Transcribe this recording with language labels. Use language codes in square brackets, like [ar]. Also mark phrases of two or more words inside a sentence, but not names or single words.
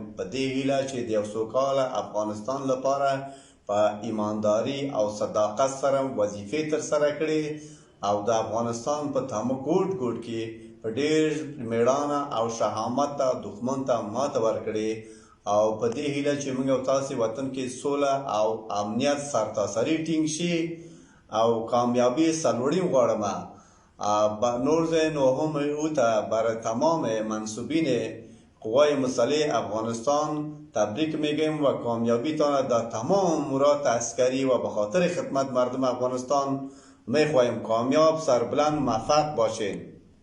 [ps] په دې هیله چې د یو سوکاله افغانستان لپاره په ایمانداري او صداقت سره وظیفې ترسره کړي او د افغانستان په تمام ګوټ ګوټ کې په ډېر میړانه او شهامت ته دښمن ته ماته ورکړي او په دې هیله چې موږ او تاسې وطن کې سوله او امنیت سرتاسري ټینګ شي او کامیابی سرلوړي غواړم. نور زه نو هم [fa] او ته بر تمام منصوبین قوای مسلح افغانستان تبریک میگم و کامیابی تان در تمام امورات عسکری و به خاطر خدمت مردم افغانستان میخواهیم کامیاب سربلند موفق باشین.